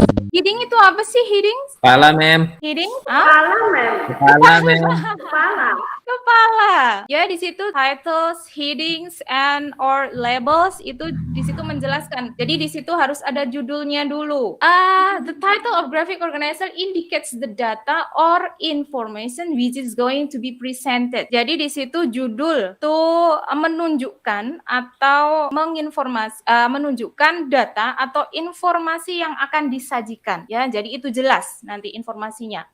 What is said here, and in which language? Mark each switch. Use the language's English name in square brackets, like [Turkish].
[Indonesian] Heading itu apa sih heading? Kepala, ma'am. Heading? Ah? Kepala, ma'am. Kepala. Ya, di situ [English] titles, headings, and or labels [Indonesian] itu di situ menjelaskan. Jadi di situ harus ada judulnya dulu. [English] The title of graphic organizer indicates the data or information which is going to be presented. [Indonesian] Jadi di situ judul tuh menunjukkan atau menunjukkan data atau informasi yang akan disajikan. Ya, jadi itu jelas nanti informasinya.